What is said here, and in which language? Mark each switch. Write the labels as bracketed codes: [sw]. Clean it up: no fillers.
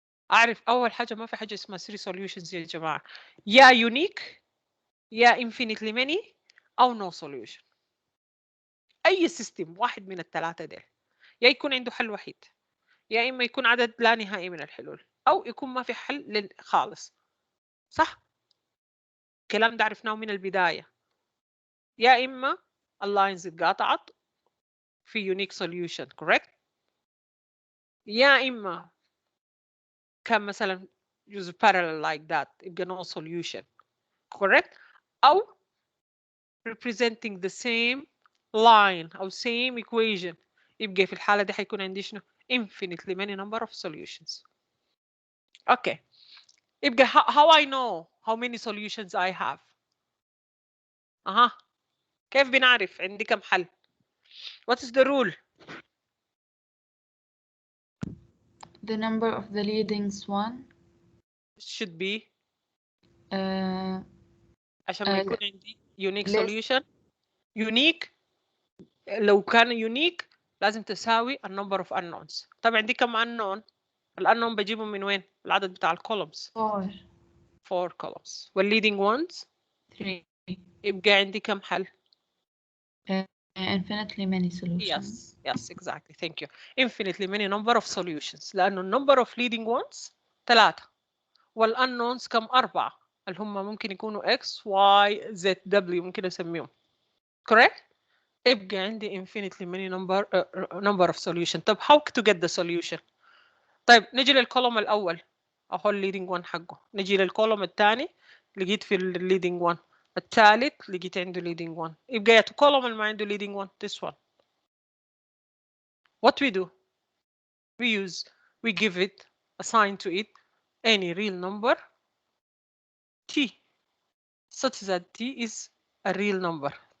[ar] أعرف أول حاجة ما في حاجة اسمها [en] 3 solutions [ar] يا جماعة. [en] يا unique يا infinitely many أو no solution. [ar] أي سيستم واحد من الثلاثة ديل يا يكون عنده حل وحيد يا إما يكون عدد لا نهائي من الحلول أو يكون ما في حل خالص. صح؟ الكلام ده عرفناه من البداية. يا إما اللاينز اتقاطعت في [en] unique solution, correct؟ [ar] يا إما كان مثلا [en] use parallel like that [ar] يبقى [en] no solution, correct? أو representing the same line أو same equation [ar] يبقى في الحالة دي حيكون عندي شنو؟ [en] infinitely many number of solutions. Okay. يبقى how I know how many solutions I have. [ar] كيف بنعرف عندي كم حل؟ [en] What is the rule? The number of the leadings one Should be [ar] عشان ما uh, يكون عندي unique [en] less. solution. [ar] Unique لو كان unique لازم تساوي النمبر اوف unknowns. طبعا عندي كم unknown؟ الunknown بجيبهم من وين؟ العدد بتاع الكولومز. [en] 4 columns. والleading ones 3. [ar] يبقى عندي كم حل؟ [en] Infinitely many solutions. Yes, exactly. Thank you. Infinitely many number of solutions. لأنه number of leading ones 3 والunknowns كم 4 [ar] اللي هم ممكن يكونوا X, Y, Z, W ممكن أسميهم. [en] Correct? [ar] يبقى عندي [en] infinitely many number of solution. [ar] طب [en] how to get the solution؟ [ar] طيب نجي للكولوم الأول أهو leading one حقه. نجي للكولوم الثاني لقيت في leading one. الثالث لقيت عنده leading one. يبقى يا column اللي ما عنده leading one [en] this one. What we do? We give it, assign to it any real number t such that t is a real number.